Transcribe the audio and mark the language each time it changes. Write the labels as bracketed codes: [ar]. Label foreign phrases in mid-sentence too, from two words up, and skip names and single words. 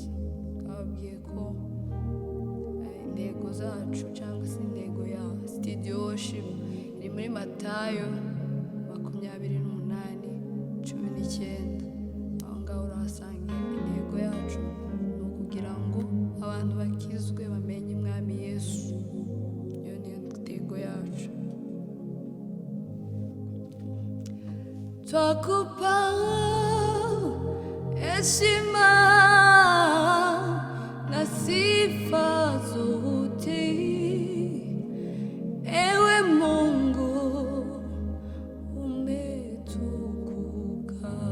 [rw] Twababwiye ko intego zacu cyangwa se intego ya Studio Worship iri muri Matayo 28:19. aho ngaho urahasanga intego yacu, ni ukugira ngo abantu bakizwe bamenye umwami Yesu. Iyo niyo ntego yacu. [sw] Twakupa heshima na sifa zote, ewe Mungu umetukuka.